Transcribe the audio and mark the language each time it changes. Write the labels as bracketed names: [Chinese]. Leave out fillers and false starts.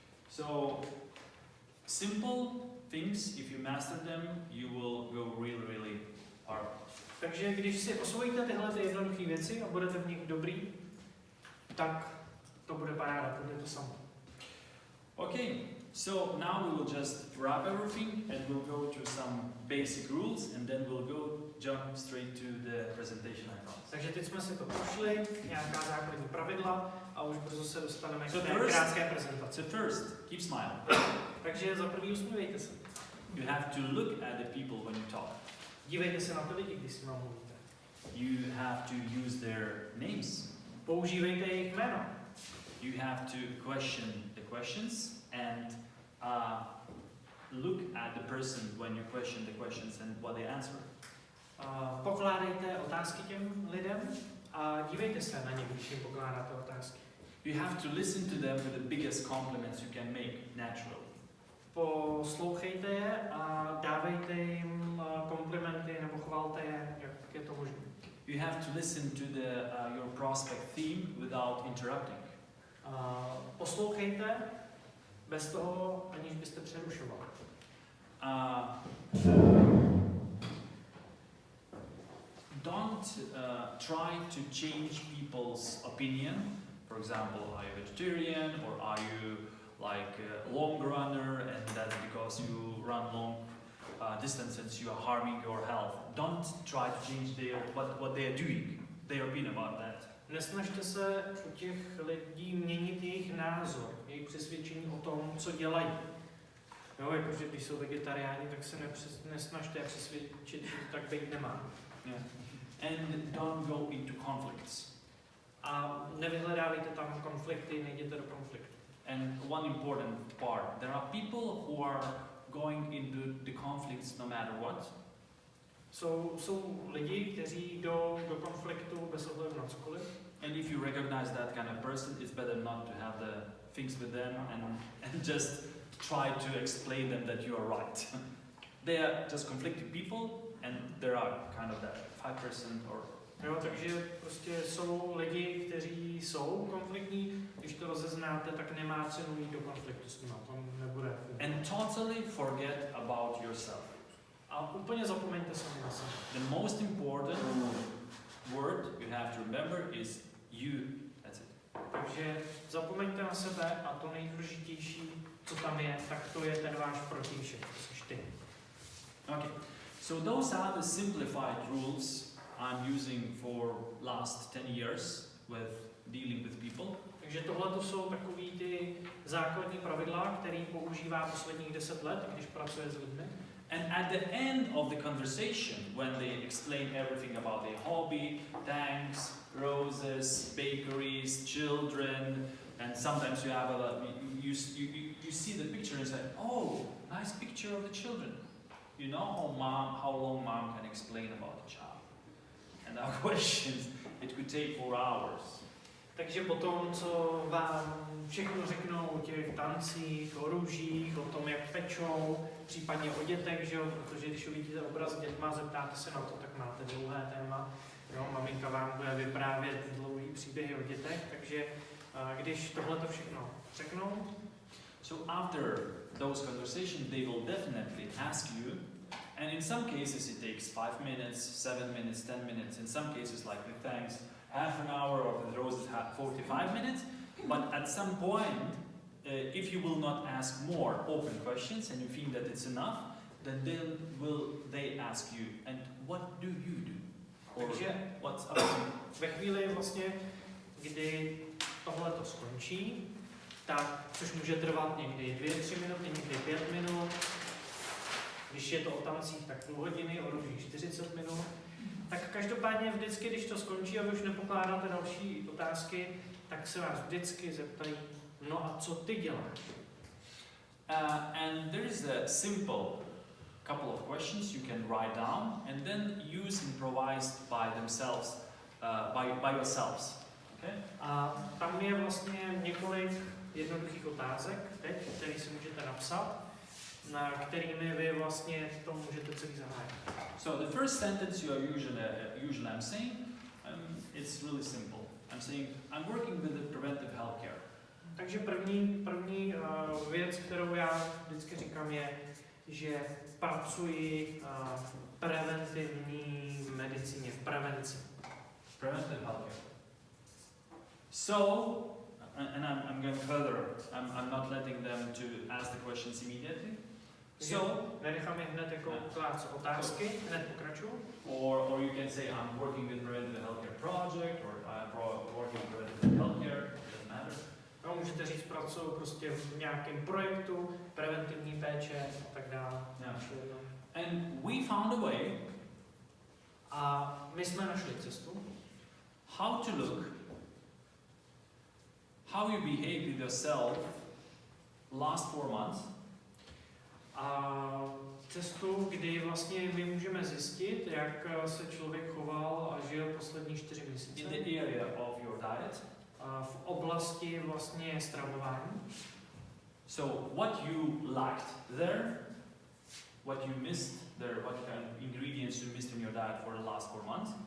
[English] So, simple things, if you master them, you will go really far. [Czech] Takže když si osvojíte tyhle jednoduché věci a budete v nich dobrý, tak to bude paráda, to bude to samo. [English] Okay, so now we will just wrap everything and we'll go to some basic rules and then we'll jump straight to the presentation icons. [Czech] Takže teď jsme si to prošli, nějaká základní pravidla a už brzo se dostaneme k té krátké prezentaci. [English] So first, keep smiling. [Czech] Takže za první usmívejte se. [English] You have to look at the people when you talk. [Czech] Dívejte se na ty lidi, když si vám mluvíte. [English] You have to use their names. [Czech] Používejte jejich jméno. [English] You have to question the questions and look at the person when you question the questions and what they answer. [Czech] Pokládejte otázky těm lidem a dívejte se na ně, když jim pokládáte otázky. [English] You have to listen to them with the biggest compliments you can make naturally. [Czech] Poslouchejte je a dávejte jim komplimenty nebo chvalte je, jak je to možné. [English] You have to listen to your prospect theme without interrupting. [Czech] Poslouchejte bez toho, aniž byste přerušoval. [English] Don't try to change people's opinion. For example, are you vegetarian or are you like a long runner and that's because you run long distances you are harming your health. Don't try to change what they are doing, their opinion about that. [Czech] Nesnažte se u těch lidí měnit jejich názor, jejich přesvědčení o tom, co dělají. Jo, jakože když jsou vegetariáni, tak se nesnažte přesvědčit, že to tak být nemá. [English] Yeah. And don't go into conflicts. [Czech] A nevyhledávejte tam konflikty, nejděte do konfliktu. [English] And one important part, there are people who are going into the conflicts no matter what. [Czech] Jsou lidi, kteří jdou do konfliktu bez ohledu na cokoliv. [English] And if you recognize that kind of person, it's better not to have the things with them and just try to explain them that you are right. They are just conflicted people and there are kind of that 5% or... [Czech] Jo, takže prostě jsou lidi, kteří jsou konfliktní, když to rozeznáte, tak nemá cenu jít do konfliktu s nimi, to nebude. [English] And totally forget about yourself. [Czech] A úplně zapomeňte sami na sebe. [English] The most important word you have to remember is you. That's it. [Czech] Takže zapomeňte na sebe a to nejdůležitější, co tam je, tak to je ten váš protějšek, to jsi ty. [English] Okay. So those are the simplified rules I'm using for last 10 years with dealing with people. [Czech] Takže tohle to jsou takový ty základní pravidla, které používá posledních 10 let, když pracuje s lidmi. [English] And at the end of the conversation, when they explain everything about their hobby, thanks, roses, bakeries, children, and sometimes you have you see the picture and say, oh, nice picture of the children. You know how long mom can explain about the child. And our questions, it could take 4 hours. [Czech] Takže potom, co vám všechno řeknou o těch tancích, o růžích, o tom, jak pečou, případně o dětech, že jo? Protože když uvidíte obraz s dětma, zeptáte se na to, tak máte dlouhé téma. Jo? Maminka vám bude vyprávět dlouhý příběhy o dětech, takže když tohle to všechno řeknou. [English] So after those conversations, they will definitely ask you, and in some cases it takes 5 minutes, 7 minutes, 10 minutes, in some cases like the thanks, half an hour, or the roses have 45 minutes, but at some point, if you will not ask more open questions and you think that it's enough, then they ask you, and what do you do? Or what's up? [Czech] Ve chvíli vlastně, kdy tohle to skončí, tak, což může trvat někdy 2-3 minuty, někdy 5 minut, když je to o tancích, tak půl hodiny, o růžích 40 minut, tak každopádně vždycky, když to skončí a vy už nepokládáte další otázky, tak se vás vždycky zeptají, no a co ty děláš? [English] And there is a simple couple of questions you can write down and then use improvised by themselves, by yourselves. Okay? [Czech] A tam je vlastně několik jednoduchých otázek, které si můžete napsat, na kterými vy vlastně to můžete celý zahájit. [English] So the first sentence you are usually I'm saying, it's really simple. I'm saying I'm working with the preventive healthcare. [Czech] Takže první věc, kterou já vždycky říkám, je, že pracuji v preventivní medicíně, v prevenci. [English] Preventive healthcare. So, and I'm going further. I'm not letting them to ask the questions immediately. So, [Czech] nenechám je hned jako klát otázky, hned pokračuju. [English] Or you can say I'm working with preventive healthcare project, or I'm working with preventive healthcare. Doesn't matter. [Czech] No, můžete říct, pracuji prostě v nějakém projektu, preventivní péče a tak dále. [English] Yeah. And we found a way. [Czech] A my jsme našli cestu. [English] How to look. How you behave with yourself last 4 months. [Czech] A cestu, kdy vlastně my můžeme zjistit, jak se člověk choval a žil poslední 4 měsíce. [English] In the area of your diet. [Czech] V oblasti vlastně stravování. [English] So what you lacked there, what you missed there, what kind of ingredients you missed in your diet for the last 4 months.